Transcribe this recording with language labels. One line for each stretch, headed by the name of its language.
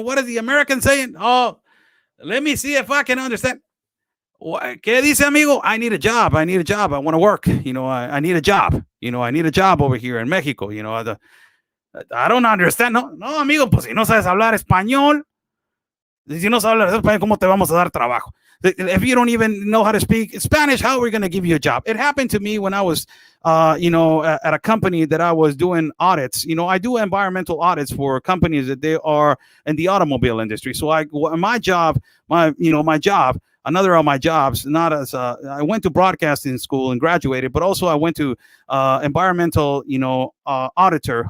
English: What is the American saying? Oh, let me see if I can understand.
Spanish: ¿Qué dice, amigo?
English: I need a job. I want to work. I need a job. I need a job over here in Mexico. I don't understand.
Spanish: No, amigo, pues si no sabes hablar español, si no sabes hablar español, ¿cómo te vamos a dar trabajo?
English: If you don't even know how to speak Spanish, how are we going to give you a job? It happened to me when I was, at a company that I was doing audits. I do environmental audits for companies that they are in the automobile industry. So my job, another of my jobs, not as I went to broadcasting school and graduated, but also I went to environmental, auditor.